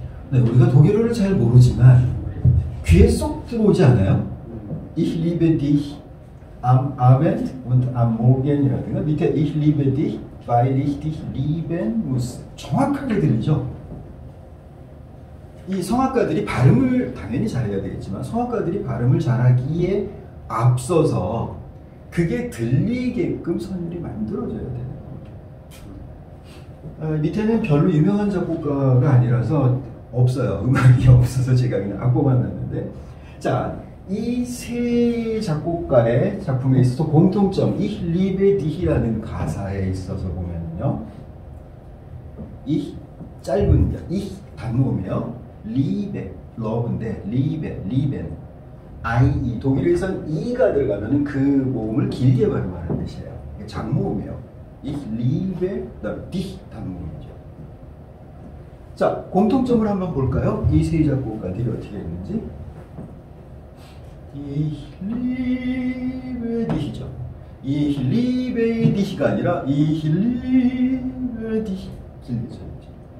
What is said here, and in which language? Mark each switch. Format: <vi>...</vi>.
<ko>네, 우리가 독일어를 잘 모르지만 귀에 쏙 들어오지 않아요?</ko> <de>Ich liebe dich am Abend und am Morgen</de> <ko>이라든가 밑에</ko> <de>Ich liebe dich, weil ich dich lieben muss.</de> <ko>정확하게 들리죠? 이 성악가들이 발음을 당연히 잘해야 되겠지만 성악가들이 발음을 잘하기에 앞서서 그게 들리게끔 선율이 만들어져야 되는 겁니다. 밑에는 별로 유명한 작곡가가 아니라서 없어요. 음악이 없어서 제가 그냥 악보만 놨는데, 자, 이 세 작곡가의 작품에 있어서 공통점, Ich liebe dich이라는 가사에 있어서 보면요, 이 짧은 게 Ich 단모음이에요. liebe, love인데 lieben, I, 독일에선 E가 들어가면 그 모음을 길게 발음하는 뜻이에요. 이게 장모음이에요.</ko> <de>Ich liebe, dich</de> <ko>단모음이죠. 자, 공통점을 한번 볼까요? 이 세 작곡가들이 어떻게 했는지.</ko> <de>Ich liebe dich이죠. Ich liebe dich가 아니라 Ich liebe dich</de> <ko>길게 쳐야죠.</ko>